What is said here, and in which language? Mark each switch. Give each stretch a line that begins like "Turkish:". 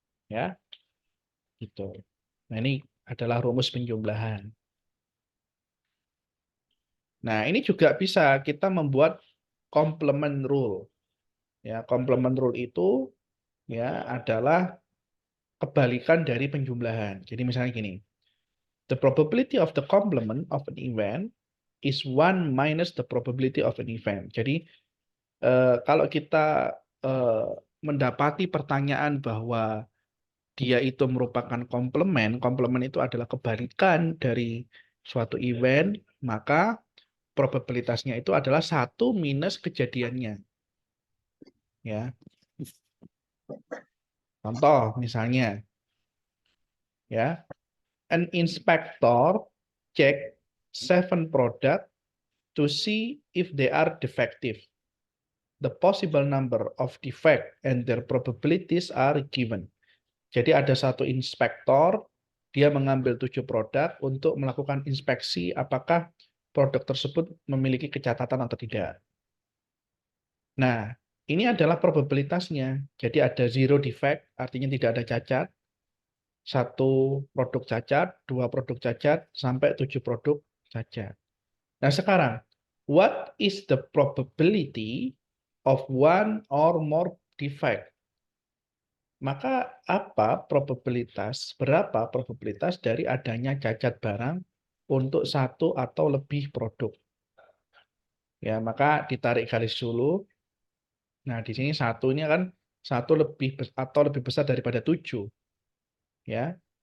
Indonesian: Ya, gitu. Nah, ini adalah rumus penjumlahan. Nah, ini juga bisa kita membuat complement rule. Ya, complement rule itu ya adalah kebalikan dari penjumlahan. Jadi misalnya gini,
English: the probability of the complement of an event is 1 minus the probability of an event.
Indonesian: Jadi kalau kita mendapati pertanyaan bahwa dia itu merupakan komplement, komplement itu adalah kebalikan dari suatu event, maka probabilitasnya itu adalah 1 minus kejadiannya. Ya. Contoh misalnya ya,
English: an inspector check 7 product to see if they are defective. The possible number of defect and their probabilities are given.
Indonesian: Jadi ada satu inspektor, dia mengambil 7 produk untuk melakukan inspeksi apakah produk tersebut memiliki kecacatan atau tidak. Nah, ini adalah probabilitasnya. Jadi ada 0 defect, artinya tidak ada cacat. 1 produk cacat, 2 produk cacat, sampai 7 produk cacat. Nah, sekarang,
English: what is the probability of 1 or more defect?
Indonesian: Maka berapa probabilitas dari adanya cacat barang untuk 1 atau lebih produk? Ya, maka ditarik garis dulu. Nah, di sini 1-nya kan 1 lebih besar daripada 7, ya.